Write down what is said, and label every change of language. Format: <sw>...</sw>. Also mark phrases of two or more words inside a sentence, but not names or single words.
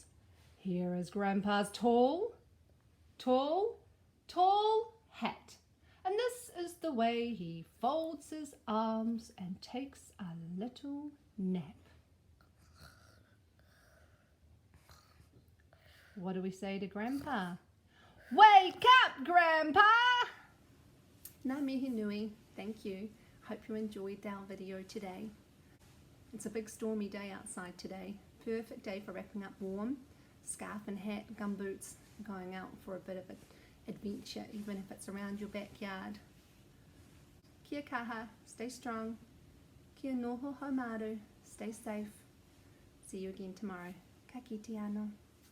<en>Here is Grandpa's tall hat. And this is the way he folds his arms and takes a little nap. What do we say to Grandpa? Wake up, Grandpa!</en> <mi>Ngā mihi nui,</mi> <en>thank you. Hope you enjoyed our video today. It's a big stormy day outside today. Perfect day for wrapping up warm. Scarf and hat, gumboots, going out for a bit of an adventure, even if it's around your backyard.</en> <mi>Kia kaha,</mi> <en>stay strong.</en> <mi>Kia noho haumaru,</mi> <en>stay safe. See you again tomorrow.</en> <mi>Ka kite anō.</mi>